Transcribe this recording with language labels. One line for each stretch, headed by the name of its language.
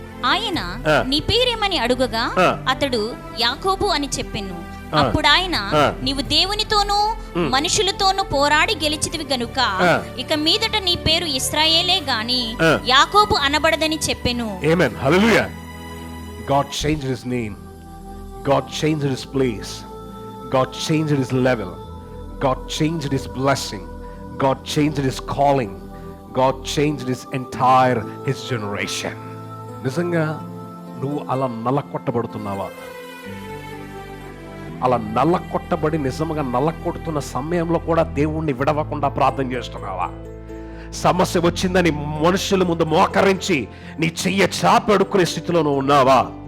Telugu: ఆయన నీ పేరేమని అడుగగా అతడు యాకోబు అని చెప్పెను. అప్పుడు ఆయన నీవు దేవునితోనూ మనుషులతోనూ పోరాడి గెలిచితివి గనుక ఇక మీదట నీ పేరు ఇశ్రాయేలే గాని యాకోబు అనబడదని చెప్పెను. ఆమేన్, హల్లెలూయా.
English: God changed his name, God changed his place, God changed his level, God changed his blessing, God changed his calling, God changed his generation.
Telugu: నిజంగా నువ్వు అలా నల్లకొట్టబడుతున్నావా? అలా నల్లకొట్టబడి నిజంగా నల్లకొడుతున్న సమయంలో కూడా దేవుణ్ణి విడవకుండా ప్రార్థన చేస్తున్నావా? సమస్య వచ్చిందని మనుషుల ముందు మోకరించి నీ చెయ్య చాపి అడుక్కునే స్థితిలో నువ్వు ఉన్నావా?